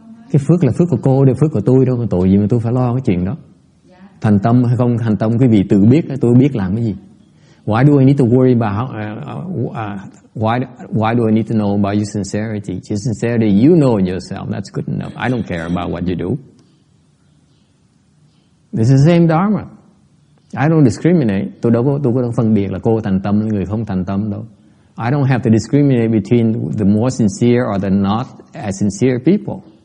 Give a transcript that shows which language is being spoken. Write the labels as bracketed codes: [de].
[vi] Cái phước là phước của cô, đây phước của tôi đâu, tội gì mà tôi phải lo cái chuyện đó. Thành tâm hay không thành tâm quý vị tự biết, tôi biết làm cái gì. [en] Why do I need to worry about why do I need to know about your sincerity? Your sincerity, you know yourself. That's good enough. I don't care about what you do. This is the same Dharma. I don't discriminate. [vi] Tôi có phân biệt là cô thành tâm người không thành tâm đâu. [en] I don't have to discriminate between the more sincere or the not as sincere people.